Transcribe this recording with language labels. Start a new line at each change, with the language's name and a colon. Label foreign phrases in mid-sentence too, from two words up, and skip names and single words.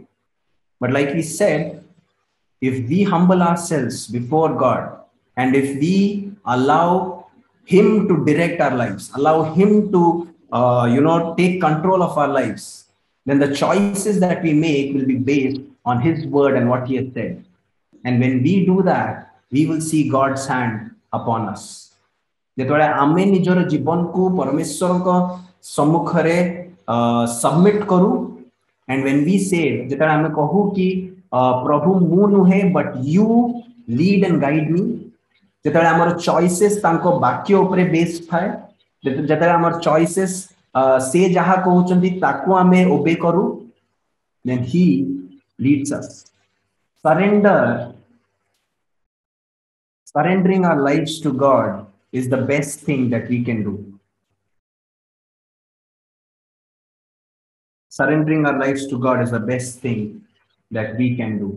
English: But like we said, if we humble ourselves before God, and if we allow Him to direct our lives, allow Him to, take control of our lives, then the choices that we make will be based on His word and what He has said. And when we do that, we will see God's hand upon us.
Odia: ଯେତେବେଳେ ଆମେ ନିଜର ଜୀବନକୁ ପରମେଶ୍ୱରଙ୍କ ସମ୍ମୁଖରେ submit କରୁ,
English: and when we say,
Odia: ଯେତେବେଳେ ଆମେ କହୁ କି ପ୍ରଭୁ ମୁଁ ନୁହେଁ
English: but you lead and guide me,
Odia: ଯେତେବେଳେ ଆମର choices ତାଙ୍କ ବାକ୍ୟ ଉପରେ ବେସ୍ ଥାଏ, ଯେତେବେଳେ ଆମର choices ସେ ଯାହା କହୁଛନ୍ତି ତାକୁ ଆମେ obey କରୁ,
English: then He leads us. Surrendering our lives to God is the best thing that we can do. Surrendering our lives to God is the best thing that we can do.